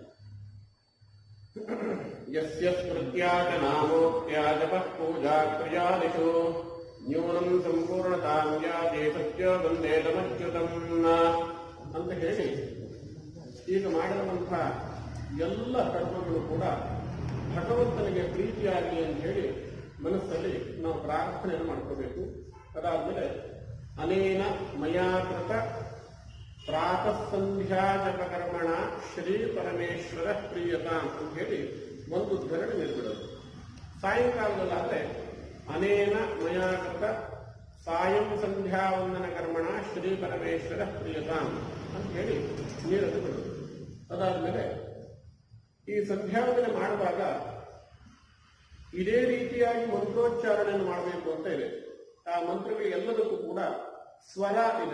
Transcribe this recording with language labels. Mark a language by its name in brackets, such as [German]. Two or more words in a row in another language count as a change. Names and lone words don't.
[Sanskrit] ಯಸ್ಯ ಸ್ಮೃತ್ಯಾಚ ನಾಮೋಕ್ತ್ಯಾಚ ಪೂಜಾ ಕ್ರಿಯಾದಿಷು ನ್ಯೂನಂ ಸಂಪೂರ್ಣತಾಂ ಯಾತಿ ಸತ್ಯ ವಂದೇ ತಮಚ್ಯುತಂ [Kannada] ಅಂತ ಹೇಳಿ ಈಗ ಮಾಡಿರುವಂತಹ ಎಲ್ಲ ಕರ್ಮಗಳು ಕೂಡ ಭಗವಂತನಿಗೆ ಪ್ರೀತಿಯಾಗಲಿ ಅಂತ ಹೇಳಿ ಮನಸ್ಸಲ್ಲಿ ನಾವು ಪ್ರಾರ್ಥನೆಯನ್ನು ಮಾಡ್ಕೋಬೇಕು. [Sanskrit] ಅದಾದ್ಮೇಲೆ ಅನೇನ ಮಯಾ ಕೃತ ಪ್ರಾತಃ ಸಂಧ್ಯಾ ಜಪಕರ್ಮಣ ಶ್ರೀ ಪರಮೇಶ್ವರ ಪ್ರಿಯತಾಂ [Kannada] ಅಂತ ಹೇಳಿ ಒಂದು ಧರಣಿ ನಿರ್ಬಿಡೋದು. [Sanskrit] ಸಾಯಂಕಾಲದಲ್ಲಾದ್ರೆ ಅನೇನ ಮಯಾ ಕೃತ ಸಾಯಂ ಸಂಧ್ಯಾ ವಂದನ ಕರ್ಮಣ ಶ್ರೀ ಪರಮೇಶ್ವರ ಪ್ರಿಯತಾಂ [Kannada] ಅಂತ ಹೇಳಿ ನೀರನ್ನು ಬಿಡೋದು. ಅದಾದ್ಮೇಲೆ ಈ ಸಂಧ್ಯಾವಂದನೆ ಮಾಡುವಾಗ ಇದೇ ರೀತಿಯಾಗಿ ಮಂತ್ರೋಚ್ಚಾರಣೆಯನ್ನು ಮಾಡಬೇಕು ಅಂತ ಇದೆ. ಆ ಮಂತ್ರಗಳು ಎಲ್ಲದಕ್ಕೂ ಕೂಡ ಸ್ವರ ಇದೆ.